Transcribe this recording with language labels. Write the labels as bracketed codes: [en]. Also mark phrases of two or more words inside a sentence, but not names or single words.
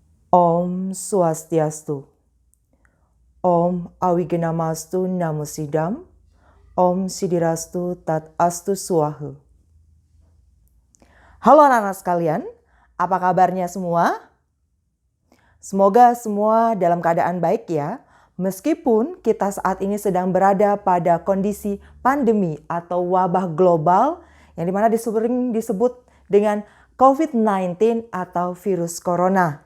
[sa] Om Swastiastu. Om Awigenamastu Namo Sidam. Om Sidirastu Tat Astu Swaha. [id] Halo anak-anak sekalian, apa kabarnya semua? Semoga semua dalam keadaan baik ya, meskipun kita saat ini sedang berada pada kondisi pandemi atau wabah global yang dimana sering disebut dengan COVID-19 atau virus corona.